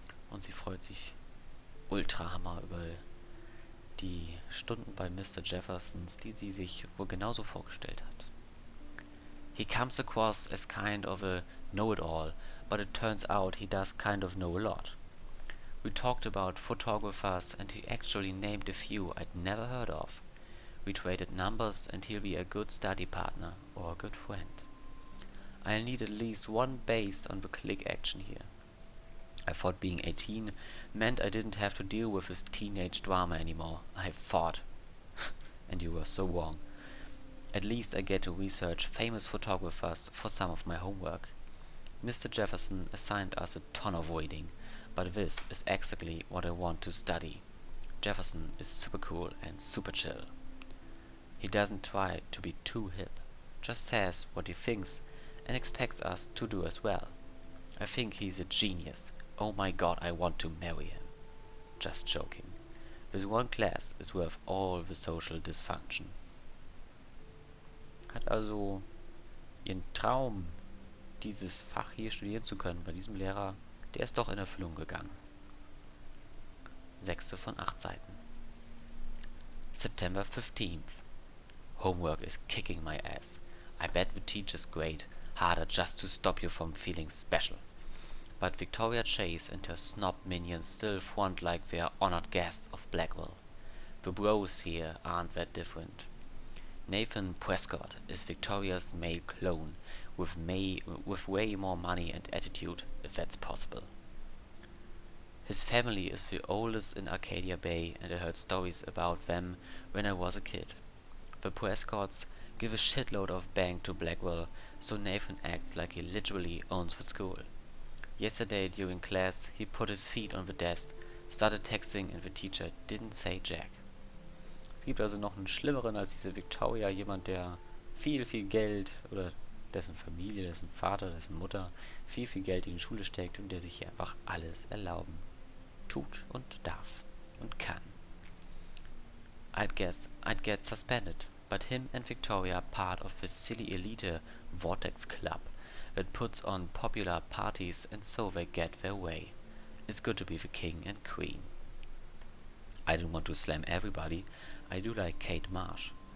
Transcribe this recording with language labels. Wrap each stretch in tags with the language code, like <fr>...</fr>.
<de>Und sie freut sich ultrahammer über die Stunden bei Mr. Jeffersons, die sie sich wohl genauso vorgestellt hat.</de> <en>He comes across as kind of a know-it-all, but it turns out he does kind of know a lot. We talked about photographers and he actually named a few I'd never heard of. We traded numbers and he'll be a good study partner or a good friend. I'll need at least one based on the click action here. I thought being 18 meant I didn't have to deal with his teenage drama anymore. I thought. And you were so wrong. At least I get to research famous photographers for some of my homework. Mr. Jefferson assigned us a ton of reading, but this is exactly what I want to study. Jefferson is super cool and super chill. He doesn't try to be too hip, just says what he thinks and expects us to do as well. I think he's a genius. Oh my god, I want to marry him. Just joking. This one class is worth all the social dysfunction.</en> <de>Hat also ihren Traum, dieses Fach hier studieren zu können, bei diesem Lehrer, der ist doch in Erfüllung gegangen. 6. von 8 Seiten.</de> <en>September 15th. Homework is kicking my ass. I bet the teacher's grade harder just to stop you from feeling special. But Victoria Chase and her snob minions still front like they are honored guests of Blackwell. The bros here aren't that different. Nathan Prescott is Victoria's male clone, with way more money and attitude, if that's possible. His family is the oldest in Arcadia Bay, and I heard stories about them when I was a kid. The Prescotts give a shitload of bank to Blackwell, so Nathan acts like he literally owns the school. Yesterday during class, he put his feet on the desk, started texting, and the teacher didn't say jack.</en> <de>Es gibt also noch einen schlimmeren als diese Victoria, jemand, der viel Geld, oder dessen Familie, dessen Vater, dessen Mutter viel Geld in die Schule steckt und der sich hier einfach alles erlauben tut und darf und kann.</de> <en>I'd get suspended, but him and Victoria are part of the silly elite Vortex Club that puts on popular parties and so they get their way. It's good to be the king and queen. I don't want to slam everybody, I do like Kate Marsh.</en>